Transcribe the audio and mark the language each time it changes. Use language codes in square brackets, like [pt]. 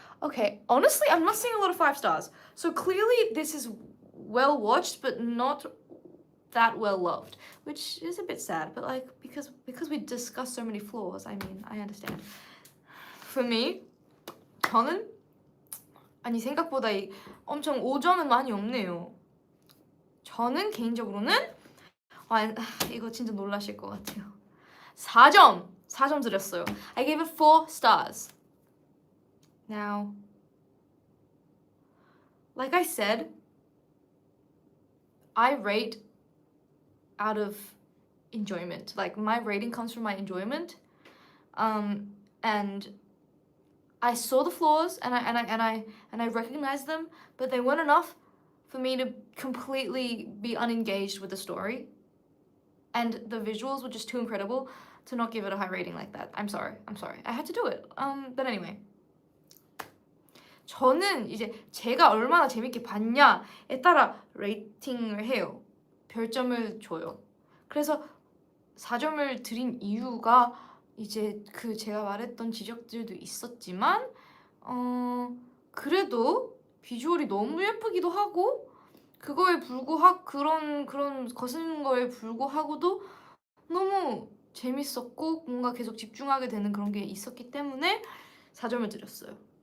[en] Okay, honestly, I'm not seeing a lot of 5 stars. So clearly this is well watched, but not that well loved, which is a bit sad. But like because we discussed so many flaws, I mean, I understand. For me, [ko] 저는 아니 생각보다 엄청 5점은 많이 없네요. 저는 개인적으로는 이거 진짜 놀라실 것 같아요. 4점 드렸어요. [en] I gave it 4 stars. Now, like I said, I rate out of enjoyment. Like my rating comes from my enjoyment, and I saw the flaws and I recognized them, but they weren't enough for me to completely be unengaged with the story. And the visuals were just too incredible to not give it a high rating like that. I'm sorry. I had to do it. But anyway. [ko] 저는 이제 제가 얼마나 재밌게 봤냐에 따라 레이팅을 해요. 별점을 줘요. 그래서 4점을 드린 이유가 이제 제가 말했던 지적들도 있었지만 그래도 비주얼이 너무 예쁘기도 하고 그거에 불구하고 그런 거스는 거에 불구하고도 너무 재밌었고 뭔가 계속 집중하게 되는 그런 게 있었기 때문에 4점을 드렸어요.